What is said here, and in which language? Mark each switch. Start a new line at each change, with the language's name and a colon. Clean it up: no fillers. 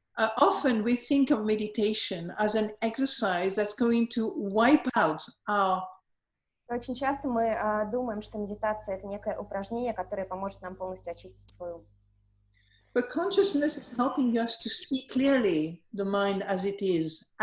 English: Often we think of meditation as an exercise that's going to wipe out our...
Russian: Очень часто мы думаем, что медитация — это некое упражнение, которое поможет нам полностью очистить свой ум.
English: But consciousness is helping us to see clearly the mind as it is,